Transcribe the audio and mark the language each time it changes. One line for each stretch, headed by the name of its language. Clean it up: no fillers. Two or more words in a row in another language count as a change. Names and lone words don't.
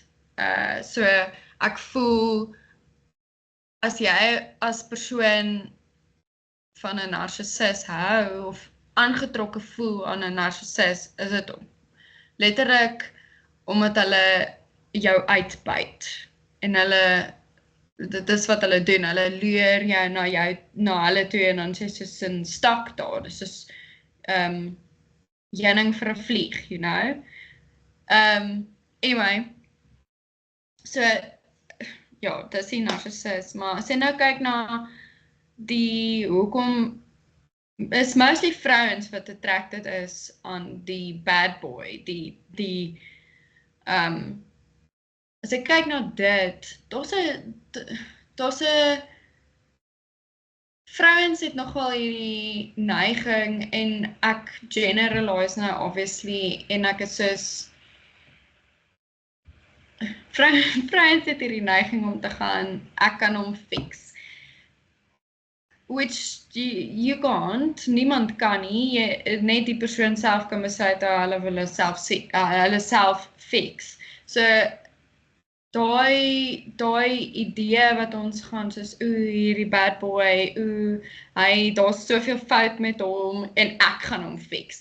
Afrikaans: So ek voel as jy as persoon van 'n narcissus hou of aangetrokke voel aan 'n narcissus, is dit letterlik omdat hulle jou uitbyt en dit is wat hulle doen, hulle leer jou na hulle toe en dan sê soos 'n stak daar, dis soos jenning vir 'n vlieg,
English: you know.
Afrikaans: Anyway, so dis die narcissus, maar as jy nou kyk na hoekom is mostly vrouens wat attracted is aan die
English: bad boy,
Afrikaans: as ek kyk na dit, daar's 'n vrouens het nogal hierdie neiging en ek generalize nou obviously en ek is soos vrouens het hierdie neiging om te gaan, ek kan hom fix.
English: Which you can't,
Afrikaans: niemand kan nie, net die persoon self kan besluit hulle wil hulle self fix. So daai idee wat ons gaan soos hierdie
English: bad boy,
Afrikaans: daar's soveel fout met hom en ek gaan hom fix.